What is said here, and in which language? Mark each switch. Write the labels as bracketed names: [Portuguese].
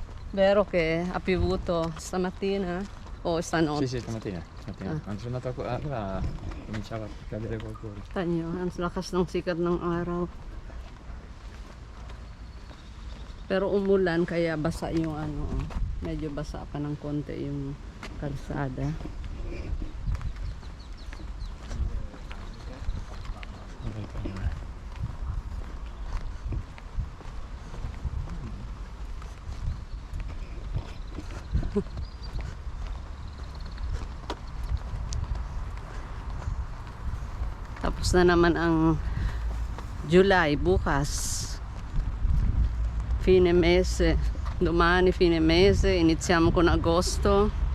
[Italian] Vero che ha piovuto stamattina o stanotte? Sì, stamattina. Quando sono andato allora cominciava a cadere qualcosa. [Filipino] Tanyo, ang lakas ng sikat ng araw. Pero umulan kaya basa yung ano, medyo basa pa ng konti yung kalsada. Tapos na naman ang July, bukas. [Italian] Fine mese. Domani fine mese, iniziamo con agosto.